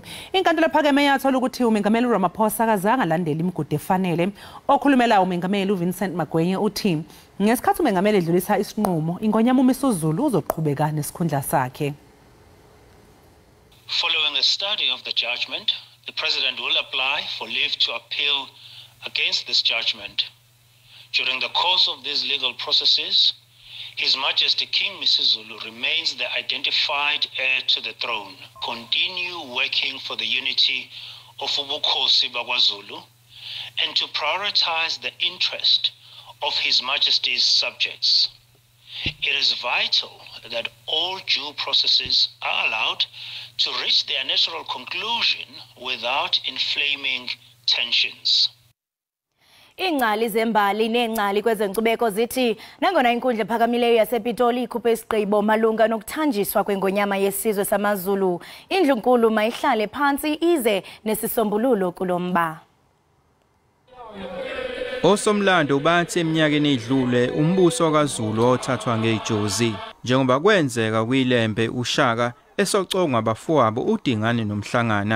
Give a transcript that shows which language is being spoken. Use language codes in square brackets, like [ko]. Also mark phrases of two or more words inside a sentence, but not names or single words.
[zu] Inkantolo ephakeme yathola ukuthi umengameli uRamaphosa akazange alandele imigudu efanele. Okhulumela umengameli uVincent Magwenye uthi ngesikhathi umengameli edlulisa isinqumo ingonyama uMisuzulu uzoqhubeka nesikhundla sakhe. [en] Following a study of the judgment, the President will apply for leave to appeal against this judgment. During the course of these legal processes, His Majesty King Misuzulu remains the identified heir to the throne. Continue working for the unity of Ubukhosi BakwaZulu and to prioritize the interest of His Majesty's subjects. It is vital that all due processes are allowed to reach their natural conclusion without inflaming tensions. [xh] Ingcali zembali nengcali kwezenkcubeko zithi nangona inkundla ephakamileyo yasePitoli ikhuphe isigqibo malunga nokuthanjiswa kwengonyama yesizwe samaZulu, indlu nkulu mayihlale phansi ize nesisombululo kulomba. [zu] Osomlando bathi eminyakeni edlule umbuso kaZulu othathwa ngejozi njengoba kwenzeka kwilembe uShaka esocongwa abafowabo uDingane noMhlangana.